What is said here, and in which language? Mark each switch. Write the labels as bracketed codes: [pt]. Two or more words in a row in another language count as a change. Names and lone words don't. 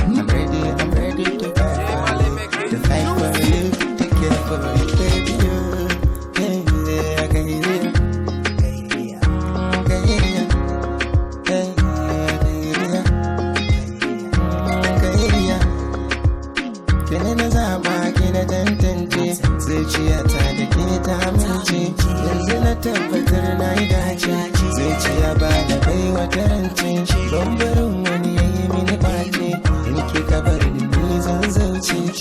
[en] I'm ready, I'm ready to fight for you, to fight for you, to care for you, baby, oh. Hey, yeah, Khairiyya. Khairiyya. Hey, yeah, Khairiyya. Khairiyya. [ha] Ke ne na zaɓa, ke na tantance. Zuciyata da ke ta amince. Yanzu na tabbatar na yi dace. Zuciya ba da bai wata rance. Ban barin wani ya yi mini ɓaci. In kika bar ni, ni zan zauce.